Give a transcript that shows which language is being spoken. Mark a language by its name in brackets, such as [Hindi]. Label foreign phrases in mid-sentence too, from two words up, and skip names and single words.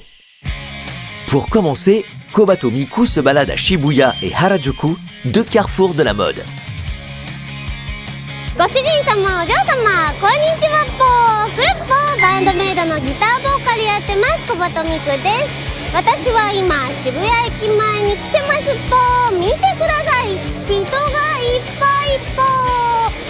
[French] Pour commencer, Kobato Miku se balade à Shibuya et Harajuku, deux carrefours de la mode. [Japanese] ご主人様、お嬢様、こんにちはっぽー。クルッポー、バンドメイドのギターボーカルやってます、小鳩美久です。私は今、渋谷駅前に来てますっぽー。見てください、人がいっぱいっぽー。